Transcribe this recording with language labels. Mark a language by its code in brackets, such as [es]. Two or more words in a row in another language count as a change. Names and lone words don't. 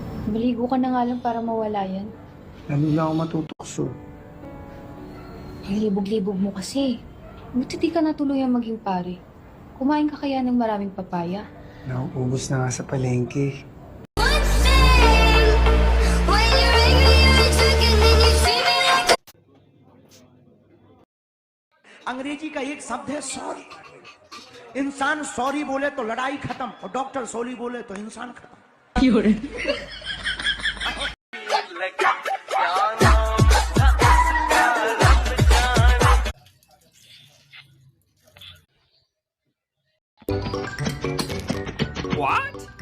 [tl] Maligo ka na nga lang para mawala yan. Lalo na ako matutokso. Ang libog-libog mo kasi. Buti di ka natuluyang maging pare. Kumain ka kaya ng maraming papaya? Nauubos na nga sa palengke. [hi] अंग्रेजी का एक शब्द है सॉरी। इंसान सॉरी बोले तो लड़ाई खत्म और डॉक्टर सॉरी बोले तो इंसान खत्म। [en] What?